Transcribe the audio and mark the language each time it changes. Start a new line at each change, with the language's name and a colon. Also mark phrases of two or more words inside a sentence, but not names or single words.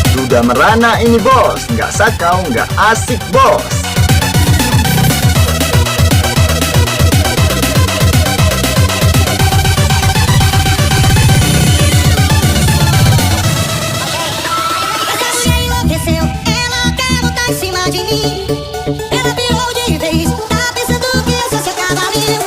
Indonesian: Duda merana ini bos, nggak sakau, nggak asik bos.
Portuguese: Desceu, ela quer botar em cima de mim. Ela virou de vez, tá pensando que eu sou seu cavalinho.